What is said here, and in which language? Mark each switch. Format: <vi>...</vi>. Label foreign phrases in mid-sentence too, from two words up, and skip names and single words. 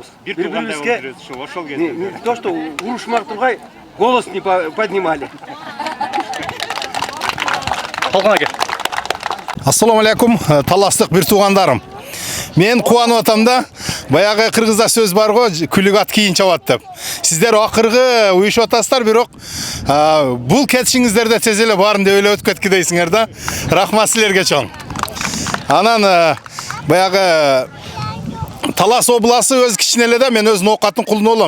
<ru>Бири-бирибизге то, что</ru> <ky>урушмак тургай</ky> <ru>голос не поднимали.</ru> <ar>السلام عليكم,</ar> <ky>таластык бир туугандарым. Мен кубанып атам да, баягы кыргызда сөз бар го, күлүк ат кийин чабат деп. Сиздер акыркы уюшуп атасыздар, бирок бул кетишиңиздерде тез эле баарын деп эле өтүп кеткидейсиңер да. Рахмат силерге чоң. Анан баягы Талас обласы өз кичине эле да, мен өз ноокаттын кулуна болом.</ky>